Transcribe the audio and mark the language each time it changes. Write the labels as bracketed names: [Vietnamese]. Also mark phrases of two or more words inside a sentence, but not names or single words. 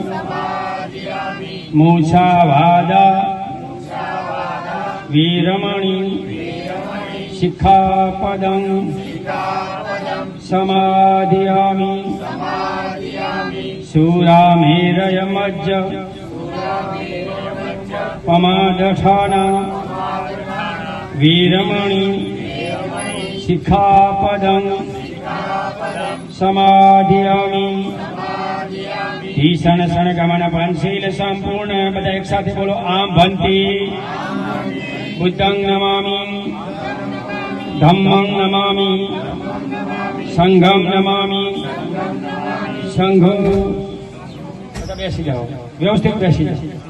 [Pali] मूषावादा वीरमणि शिखापदं समाधियामि शूरामेरयमज्ज पमादठाना वीरमणि शिखापदं समाधियामि ईशन शरण गमन पंचशील संपूर्ण [Gujarati] બધા એક સાથે બોલો [Pali] આમ ભંતિ બુદ્ધં નમામિ ધમ્મં નમામિ સંઘં નમામિ સંઘો [Gujarati] બધા બેસી જાઓ વ્યવસ્થિત બેસી જાઓ